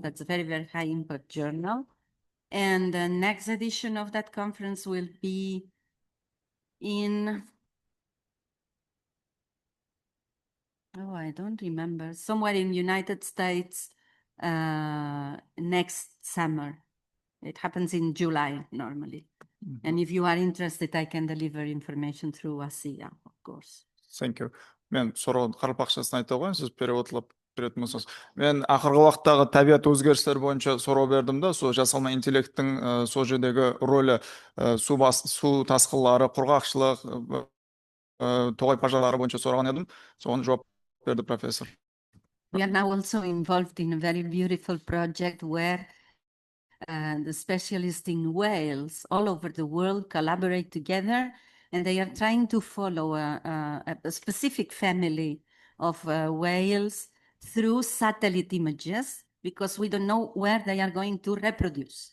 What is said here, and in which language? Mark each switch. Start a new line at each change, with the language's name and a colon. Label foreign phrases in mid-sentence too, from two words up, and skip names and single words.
English: That's a very, very high impact journal. And the next edition of that conference will be in, oh, I don't remember, somewhere in United States next summer. It happens in July normally. And if you are interested, I can deliver information through ASIA, of course. Thank you.
Kara-Kalpak: Мен сұрауын қарапақшасын айта қояйын, сіз переводлап беретін болсаңыз. Мен ақырғы уақыттағы табиғат өзгерістері бойынша сұрау бердім да, сол жасалма интеллекттің сол жердегі рөлі су тасқынлары, құрғақшылық, тоғай пожарлары бойынша сұраған едім. Соған жауап берді профессор.
English: We are now also involved in a very beautiful project where the specialists in whales all over the world collaborate together, and they are trying to follow a specific family of whales through satellite images, because we don't know where they are going to reproduce.